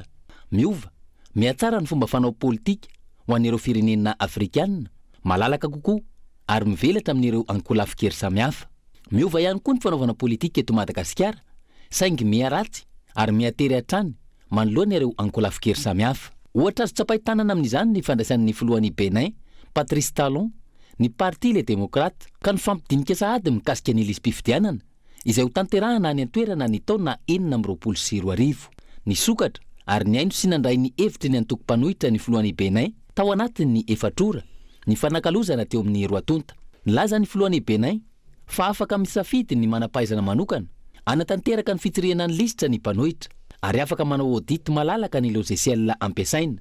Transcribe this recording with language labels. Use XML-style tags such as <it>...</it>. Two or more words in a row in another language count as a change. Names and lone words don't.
<mg>Miova, mihatsara ny fomba fanao politika ho an'ireo firenena afrikanina, malalaka kokoa ary mivelatra amin'ireo ankolafikery samihafa. Miova ihany koa ny fanaovana politika eto Madagasikara, saingy miharatsy ary mihatery hatrany manoloana ireo ankolafikery samihafa. Ohatra azo tsapaitanana amin'izany ny fandraisan'ny filohan'ny Benin, Patrice Talon, ny parti les démocrates ka ny fampidinika sahady mikasika ny lisam-pifidianana izay ho tanterahana any an-toerana ny taona 2024. Ny sokatra ary ny aino sy nandray ny hevitry ny antoko-panohitra ny filohan'ny Benin tao anatin'ny efatrora ny fanakalozana teo amin'ny roatonta. Nilaza ny filohan'ny Benin fa afaka misafidy ny manampahaizana manokana anatanteraka ny fitsirihana ny lisitra ny mpanohitra ary afaka manao audit malalaka ny logiciel ampiasaina.</mg>